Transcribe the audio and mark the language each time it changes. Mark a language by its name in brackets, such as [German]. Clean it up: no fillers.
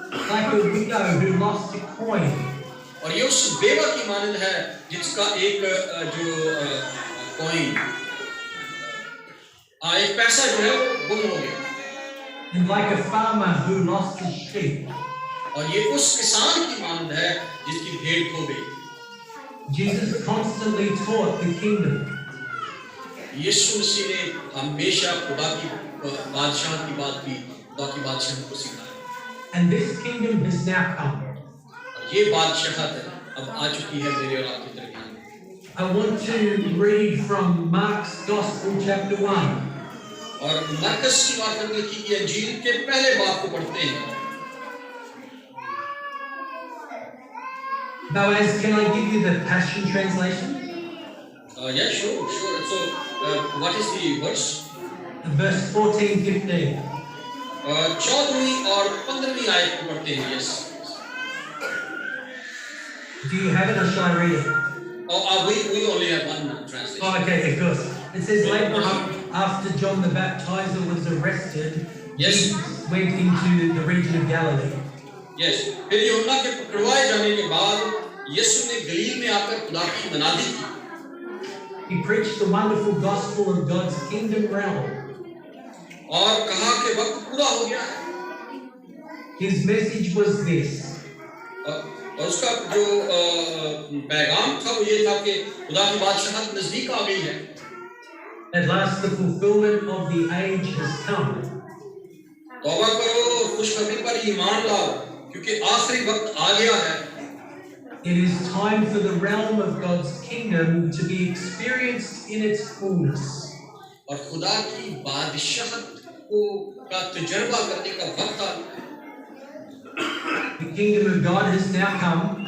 [English] Like a widow who lost a coin. [Hindi] और ये उस बेवा की मानद है जिसका एक जो कॉइन, एक पैसा जो है वो गुम हो गया। [English] And like a farmer who lost his sheep. [Hindi] और ये उस किसान की मानद है जिसकी भेड़ खो गई। [English] Jesus constantly taught the kingdom. [Hindi] यीशु मसीह ने हमेशा खुदा की बादशाह की बात की, खुदा की बादशाह को सिखाया। [English] And this kingdom has now come. [Hindi] और ये बादशाहत अब आ चुकी है मेरे और आपके दरमियान। [English] I want to read from Mark's Gospel chapter 1. [Hindi] और मरकस की बात लिखी की अंजील के पहले बाब को पढ़ते हैं। [English] Boaz, can I give you the Passion Translation? Yeah, sure. So, what is the verse? Verse 14-15. [Hindi] 14वीं और 15वीं आयत को पढ़ते हैं। [English] Yes. Do you have it or shall I read it? We only have one translation. Oh, okay, of course. It says later on, after John the Baptizer was arrested, Yes. he went into the region of Galilee. Yes. [Hindi] फिर यूहन्ना के पकड़वाए जाने के बाद यीशु ने गलील में आकर खुदा की मनादी की। [English] He preached the wonderful gospel of God's kingdom realm. [Hindi] और कहा कि वक्त पूरा हो गया है। [English] His message was this. [Hindi] और उसका जो पैगाम था वो ये था कि खुदा की बादशाहत नजदीक आ गई है। [English] At last the fulfillment of the age has come. [Hindi] तौबा करो, खुशखबरी पर ईमान लाओ, क्योंकि आखिरी वक्त आ गया है। [English] It is time for the realm of God's kingdom to be experienced in its fullness. [Hindi] और खुदा की बादशाहत को का तजुर्बा करने का वक्त आ गया। [English] The kingdom of God has now come.